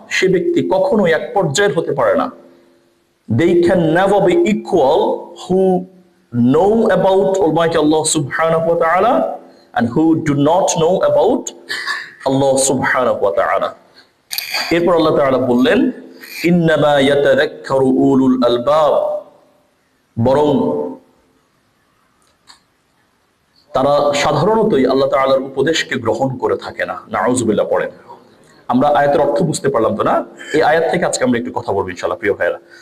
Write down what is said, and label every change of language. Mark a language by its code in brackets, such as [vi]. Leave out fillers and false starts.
[bn] সে ব্যক্তি কখনো এক পর্যায়ের হতে পারে না। [en] They can never be equal who know about Almighty Allah subhanahu wa ta'ala and who do not know about Allah subhanahu wa ta'ala. [bn] এরপর আল্লাহ তাআলা বললেন, [ar] ইন্নামা ইয়াতাযাক্কারু উলুল আলবাব, [bn] বরং তারা সাধারণতই আল্লাহ তাআলার উপদেশকে গ্রহণ করে থাকে না। নাউযুবিল্লাহ পড়েন। আমরা আয়াতের অর্থ বুঝতে পারলাম তো না? এই আয়াত থেকে আজকে আমরা একটু কথা বলবো ইনশাআল্লাহ প্রিয় ভাইরা।